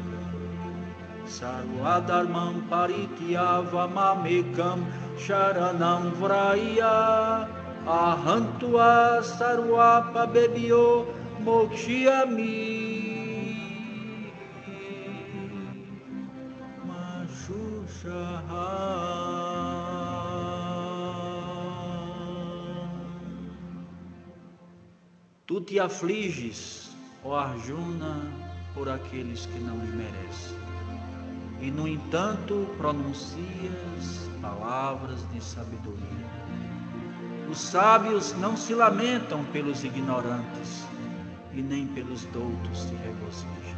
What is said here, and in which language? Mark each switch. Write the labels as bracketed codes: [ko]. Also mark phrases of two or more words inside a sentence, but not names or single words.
[sa] Sarvadharmam parityava mamekam sharanam vraya Ahantua sarvapa bebyo mokshyami [pt] Tu te afliges, ó Arjuna, por aqueles que não lhe merecem. E, no entanto, pronuncias palavras de sabedoria. Os sábios não se lamentam pelos ignorantes, e nem pelos doutos se regozijam.